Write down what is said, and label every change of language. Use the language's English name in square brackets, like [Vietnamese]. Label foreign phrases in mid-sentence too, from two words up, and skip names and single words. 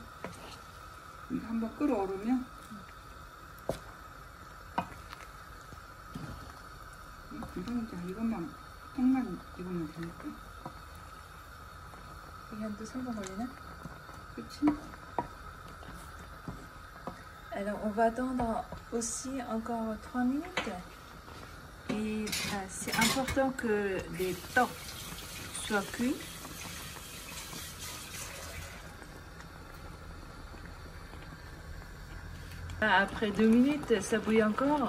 [Korean] 한번 끓어오르면 이것만 통만 익으면 되니까. 이게 한 또 3분 걸리나? 그치? [French] Alors on va attendre aussi encore 3 minutes. Et c'est important que les thons soient cuits. Après 2 minutes, ça bouille encore.